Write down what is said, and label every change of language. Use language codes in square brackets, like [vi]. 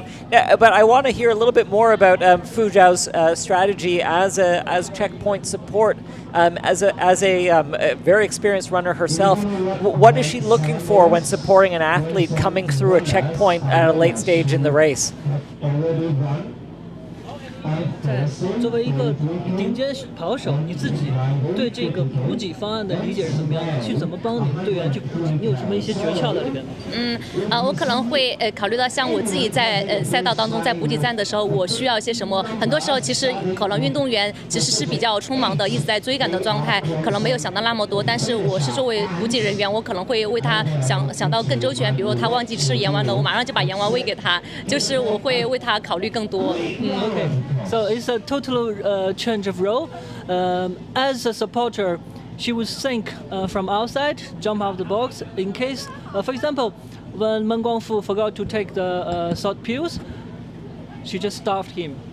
[en] But I want to hear a little bit more about Fu Zhao's strategy as checkpoint support. As a very experienced runner herself, what is she looking for when supporting an athlete coming through a checkpoint at a late stage in the race? [zh] 作为一个顶尖跑手，你自己对这个补给方案的理解是怎么样的？去怎么帮你队员去补给？你有什么一些诀窍在里边呢？我可能会考虑到像我自己在赛道当中在补给站的时候，我需要一些什么。很多时候其实可能运动员其实是比较匆忙的，一直在追赶的状态，可能没有想到那么多。但是我是作为补给人员，我可能会为他想到更周全。比如他忘记吃盐丸了，我马上就把盐丸喂给他，就是我会为他考虑更多。 [en] Okay, so it's a total change of role. As a supporter, she would think from outside, jump out of the box. In case, for example, when Meng Guangfu forgot to take the salt pills, she just stopped him.